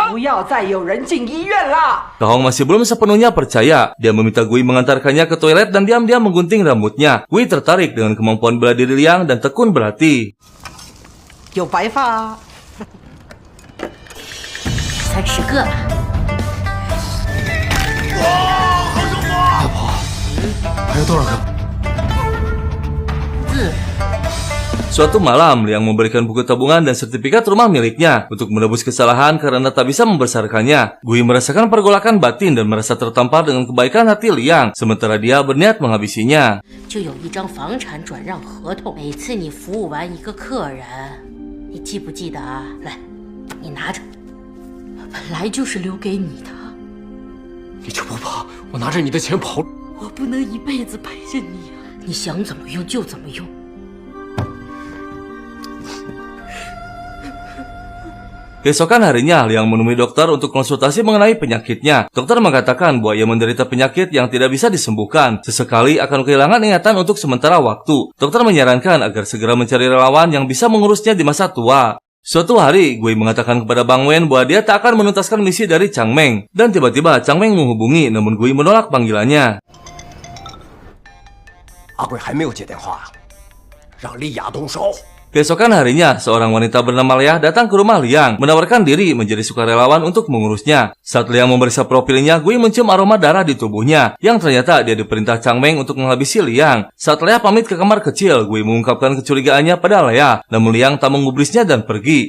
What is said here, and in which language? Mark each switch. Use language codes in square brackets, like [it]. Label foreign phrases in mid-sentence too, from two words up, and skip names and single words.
[zh] 要再有人进医院了。 [id] Kahong masih belum sepenuhnya percaya. Dia meminta Gui mengantarkannya ke toilet dan diam-diam menggunting rambutnya. Gui tertarik dengan kemampuan bela diri Liang dan tekun berhati. [zh] 有白发。 30个。还有多少个？ [id] Suatu malam, Liang memberikan buku tabungan dan sertifikat rumah miliknya untuk menebus kesalahan karena tak bisa membesarkannya. Gui merasakan pergolakan batin dan merasa tertampar dengan kebaikan hati Liang, sementara dia berniat menghabisinya. [zh] 就有一张房产转让合同，每次你服务完一个客人，你记不记得啊？来，你拿着。本来就是留给你的，你就不怕我拿着你的钱跑？我不能一辈子陪着你啊！你想怎么用就怎么用。 [id] Keesokan harinya, Liang menemui dokter untuk konsultasi mengenai penyakitnya. Dokter mengatakan bahwa ia menderita penyakit yang tidak bisa disembuhkan. Sesekali akan kehilangan ingatan untuk sementara waktu. Dokter menyarankan agar segera mencari relawan yang bisa mengurusnya di masa tua. Suatu hari, Gui mengatakan kepada Bang Wen bahwa dia tak akan menuntaskan misi dari Chang Meng. Dan tiba-tiba Chang Meng menghubungi, namun Gui menolak panggilannya. [zh] 阿贵还没有接电话，让丽雅动手。 [id] Keesokan harinya, seorang wanita bernama Leah datang ke rumah Liang, menawarkan diri menjadi sukarelawan untuk mengurusnya. Saat Liang memeriksa profilnya, Gui mencium aroma darah di tubuhnya, yang ternyata dia diperintah Chang Meng untuk menghabisi Liang. Saat Leah pamit ke kamar kecil, Gui mengungkapkan kecurigaannya pada Leah, namun Liang tak menggubrisnya dan pergi.